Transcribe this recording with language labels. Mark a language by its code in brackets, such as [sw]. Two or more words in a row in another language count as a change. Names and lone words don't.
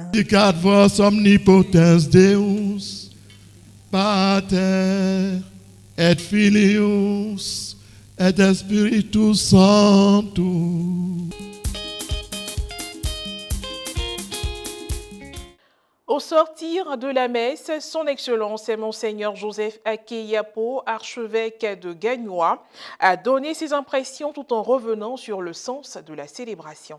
[la] Dicat vos omnipotens Deus, Pater et Filius et Spiritus Sanctus. [fr] Au sortir de la messe, son Excellence Monseigneur Joseph Aké Yapo, archevêque de Gagnoa, a donné ses impressions tout en revenant sur le sens de la célébration.